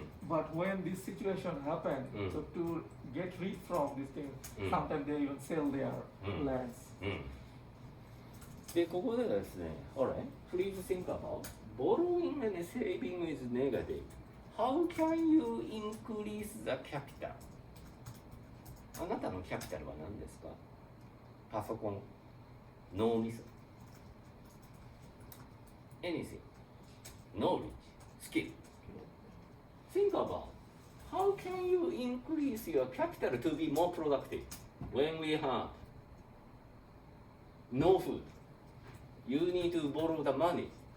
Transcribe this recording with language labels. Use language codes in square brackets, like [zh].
[en] But when this situation happens, so to get rid from this thing, sometimes they even sell their lands. [ja] で、ここではですね、 [en] Alright, please think about borrowing and saving is negative. How can you increase the capital? [ja] あなたのキャピタルは何ですか？パソコン、脳みそ、 [en] anything, knowledge, skill. Think about how can you increase your capital to be more productive when we have no food. You need to borrow the money.